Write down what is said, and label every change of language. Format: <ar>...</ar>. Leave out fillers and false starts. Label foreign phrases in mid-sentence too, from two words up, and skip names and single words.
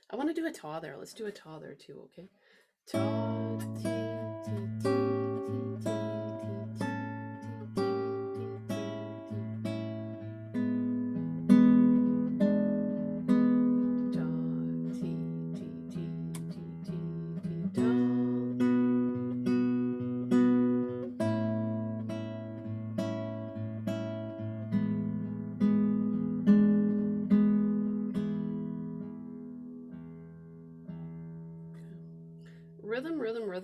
<en>want to do a ta there. Let's do a ta there too, okay? Ta, ti, ti, ti, ti, ti, ti, ti, ti, ti, ta, ti, ti, ti, ti, ti, ta. Rhythm, rhythm, rhythm.</en>